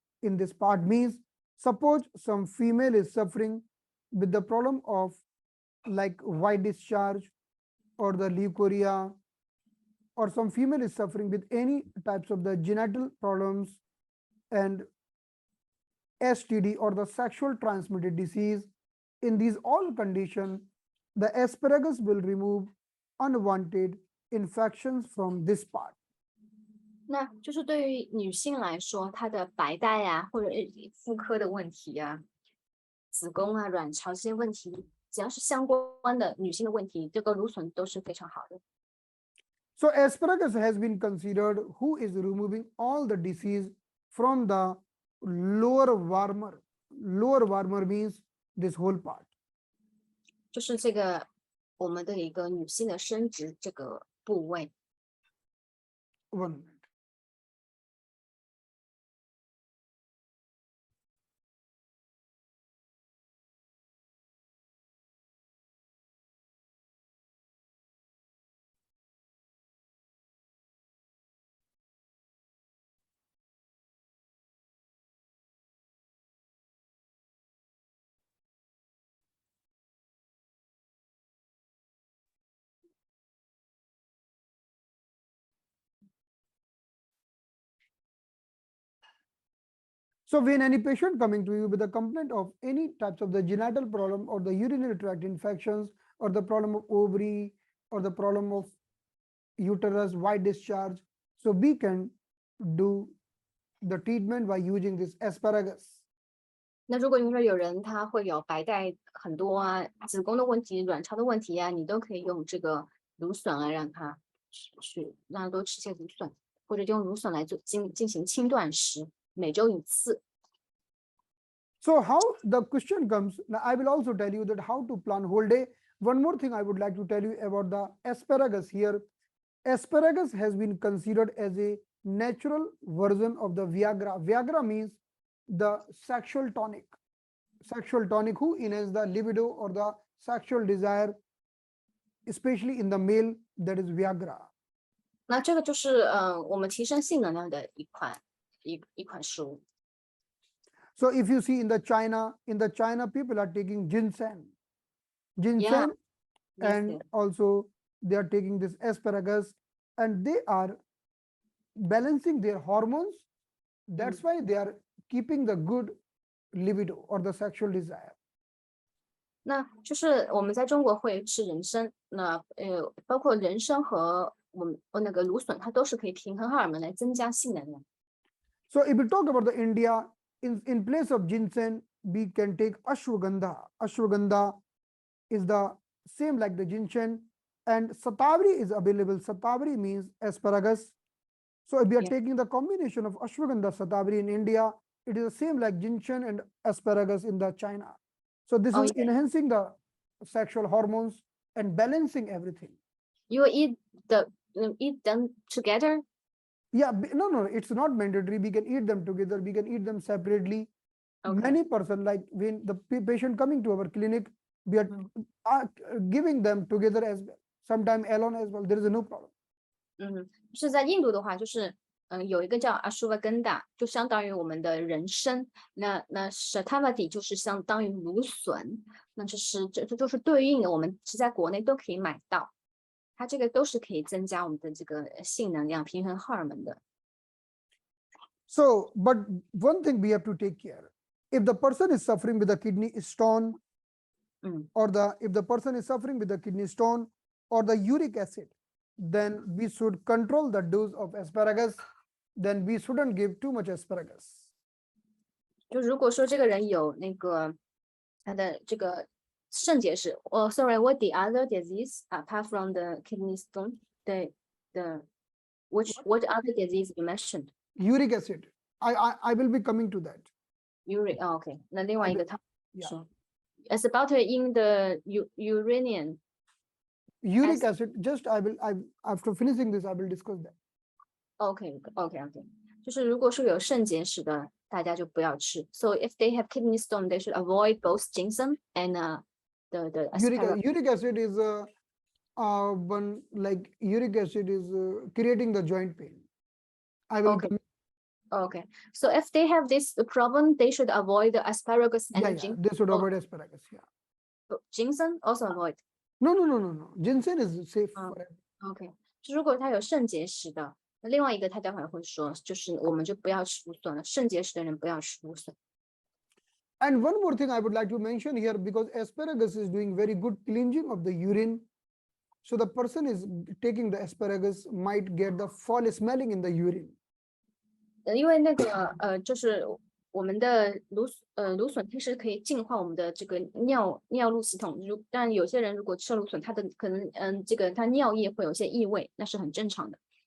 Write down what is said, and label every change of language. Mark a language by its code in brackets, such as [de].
[en] In this part means, suppose some female is suffering with the problem of like white discharge or the leukorrhea, or some female is suffering with any types of the genital problems and STD or the sexual transmitted disease. In these all conditions, the asparagus will remove unwanted infections from this part. [zh] 那就是对于女性来说，她的白带啊，或者妇科的问题啊、子宫啊、卵巢这些问题，只要是相关的女性的问题，这个芦笋都是非常好的。 [en] So asparagus has been considered who is removing all the disease from the lower warmer. Lower warmer means this whole part. [zh] 就是这个我们的一个女性的生殖这个部位。 [en] 1 minute. So when any patient coming to you with a complaint of any types of the genital problem or the urinary tract infections or the problem of ovary or the problem of uterus, white discharge, so we can do the treatment by using this asparagus. [zh] 那如果你说有人他会有白带很多啊，子宫的问题、卵巢的问题啊，你都可以用这个芦笋来让他让他多吃些芦笋，或者用芦笋来进行轻断食，每周1次。 [en] So how the question comes, now I will also tell you that how to plan whole day. One more thing I would like to tell you about the asparagus here. Asparagus has been considered as a natural version of the Viagra. Viagra means the sexual tonic. Sexual tonic who enhance the libido or the sexual desire, especially in the male, that is Viagra. [zh] 那这个就是我们提升性能量的一款食物。 [en] So if you see in the China people are taking ginseng, Yeah. and Yes. also they are taking this asparagus, and they are balancing their hormones. That's why they are keeping the good libido or the sexual desire. [zh] 那就是我们在中国会吃人参，包括人参和那个芦笋，它都是可以平衡荷尔蒙来增加性能量。 [en] So if we talk about the India, in place of ginseng, we can take ashwagandha. Ashwagandha is the same like the ginseng, and satabri is available. Satabri means asparagus. So if we are taking the combination of ashwagandha, satabri in India, it is the same like ginseng and asparagus in the China. So this is enhancing the sexual hormones and balancing everything. You eat them together? Yeah, no, it's not mandatory. We can eat them together. We can eat them separately. Okay. Many person, like when the patient coming to our clinic, we are giving them together as well. Sometimes alone as well. There is no problem. [zh] 是在印度的话，就是有一个叫 ashwagandha，就相当于我们的人参。那 shatavadi 就是相当于芦笋。那这就是对应的，我们其实在国内都可以买到。它这个都是可以增加我们的这个性能量、平衡荷尔蒙的。 [en] So, but one thing we have to take care. If the person is suffering with a kidney stone, or if the person is suffering with a kidney stone or the uric acid, then we should control the dose of asparagus. Then we shouldn't give too much asparagus. [zh] 就如果说这个人有那个他的这个肾结石， [en] sorry, what the other disease apart from the kidney stone? What other disease you mentioned? Uric acid. I will be coming to that. Uric. OK. [zh] 那另外一个他说 [en] ，It's about in the uranium. Uric acid. Just after finishing this, I will discuss that. OK. [zh] 就是如果说有肾结石的，大家就不要吃。 [en] So if they have kidney stone, they should avoid both ginseng and the asparagus. Uric acid is one like uric acid is creating the joint pain. I will. Okay. So if they have this problem, they should avoid the asparagus and ginseng. They should avoid asparagus. Yeah. Ginseng also avoid. No. Ginseng is safe. OK. [zh] 就如果他有肾结石的，那另外一个他待会儿会说，就是我们就不要吃芦笋了。肾结石的人不要吃芦笋。 [en] And one more thing I would like to mention here, because asparagus is doing very good cleansing of the urine. So the person is taking the asparagus might get the foul smelling in the urine. [zh] 因为那个就是我们的芦笋它是可以净化我们的这个尿路系统。但有些人如果吃芦笋，他的可能他尿液会有些异味，那是很正常的。